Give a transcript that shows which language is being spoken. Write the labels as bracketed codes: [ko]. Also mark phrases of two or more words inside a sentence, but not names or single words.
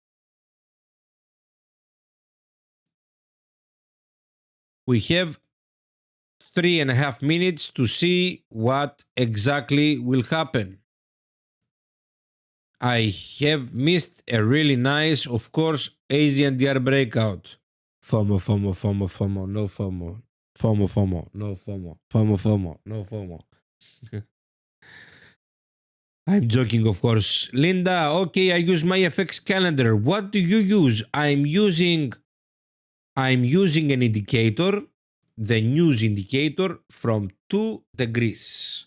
[en] We have 3.5 minutes to see what exactly will happen. I have missed a really nice, of course, Asian DR breakout. FOMO, FOMO, FOMO, FOMO, no FOMO. FOMO, FOMO, no FOMO. FOMO, FOMO, no FOMO. I'm joking, of course. Linda, okay, I use my FX calendar. What do you use? I'm using an indicator, the news indicator from 2 degrees.